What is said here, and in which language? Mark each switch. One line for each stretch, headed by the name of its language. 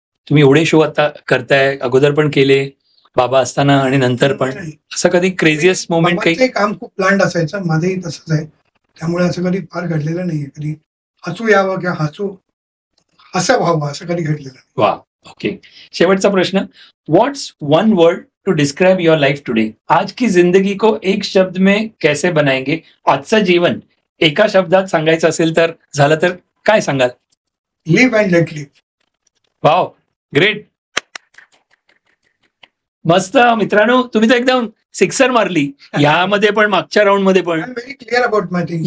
Marathi: तुम्ही एवढे शो आता करताय, अगोदर पण केले, बाबा असताना आणि नंतर पण, असं कधी क्रेझियस्ट मोमेंट काही? काम खूप प्लांट असायचं, माझंही तसंच आहे, त्यामुळे असं कधी फार घडलेलं नाहीये. कधी हसू यावं किंवा असं व्हावं असं कधी घडलेलं नाही. वा, ओके. शेवटचा प्रश्न,
English: What's one word to describe your life today?
Hindi: आज की जिंदगी को एक शब्द में कैसे बनाएंगे?
Marathi: आजचं जीवन एका शब्दात सांगायचं असेल तर झालं तर काय सांगाल?
English: Live and let live.
Marathi: Wow, great, मस्त. मित्रांनो, तुम्ही तर एकदम सिक्सर मारली यामध्ये पण, मागच्या राऊंड मध्ये पण.
English: Very clear about my thing.